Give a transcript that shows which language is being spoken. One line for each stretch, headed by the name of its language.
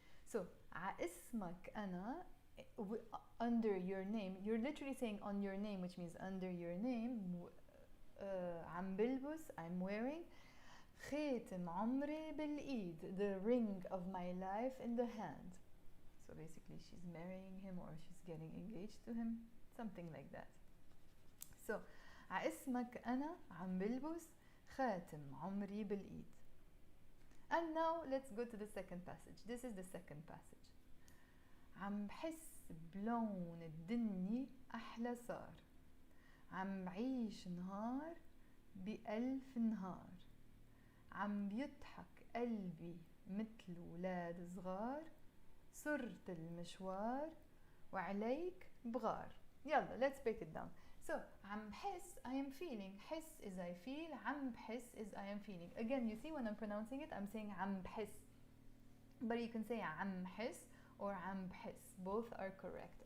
English: So
Arabic: اسمك أنا,
English: under your name, you're literally saying on your name, which means under your name.
Arabic: عم بلبس,
English: I'm wearing.
Arabic: خاتم عمري بالإيد,
English: the ring of my life in the hand. So basically she's marrying him or she's getting engaged to him, something like that. So
Arabic: اسمك أنا عم بلبس خاتم عمري بالإيد.
English: And now let's go to the second passage. This is the second passage.
Arabic: عم بحس بلون الدنيا أحلى صار. عم بعيش نهار بألف نهار. عم بيضحك قلبي مثل ولاد صغار. صرت المشوار وعليك بغار.
English: يلا, let's break it down. So
Arabic: عم بحس,
English: I am feeling. حس is I feel.
Arabic: عم بحس
English: is I am feeling. Again, you see when I'm pronouncing it, I'm saying عم بحس. But you can say
Arabic: عم حس
English: or
Arabic: عم بحس.
English: Both are correct.